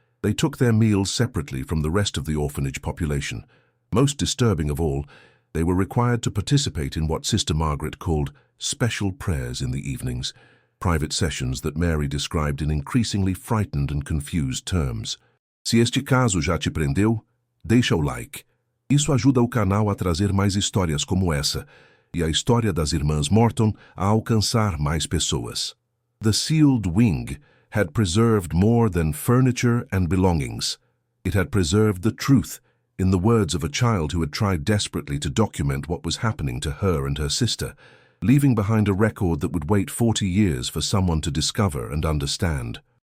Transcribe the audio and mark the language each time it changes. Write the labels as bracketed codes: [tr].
[en] They took their meals separately from the rest of the orphanage population. Most disturbing of all, they were required to participate in what Sister Margaret called special prayers in the evenings, private sessions that Mary described in increasingly frightened and confused terms. [pt] Se este caso já te prendeu, deixa o like. Isso ajuda o canal a trazer mais histórias como essa, e a história das irmãs Morton a alcançar mais pessoas. [en] The sealed wing had preserved more than furniture and belongings. It had preserved the truth, in the words of a child who had tried desperately to document what was happening to her and her sister, leaving behind a record that would wait 40 years for someone to discover and understand.